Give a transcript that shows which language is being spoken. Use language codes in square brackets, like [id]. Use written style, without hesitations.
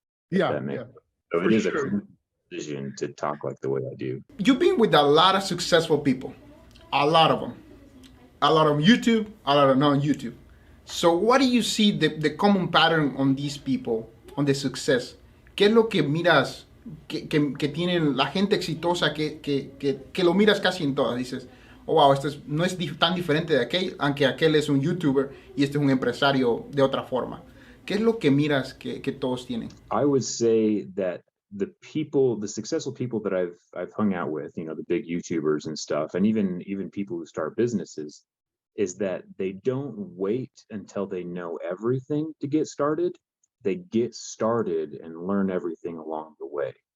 [en] Yeah. So it is a decision to talk the way I do. You've been with a lot of successful people, a lot of them YouTube, a lot of non-YouTube. So what do you see the common pattern on these people, on the success? [es] ¿Qué es lo que miras que tienen la gente exitosa que lo miras casi en todas? Dices, oh wow, no es tan diferente de aquel, aunque aquel es un YouTuber y este es un empresario de otra forma. ¿Qué es lo que miras que todos tienen? [en] I would say that the successful people that I've hung out with, the big YouTubers and stuff, and even people who start businesses, is that they don't wait until they know everything to get started. They get started and learn everything along the way.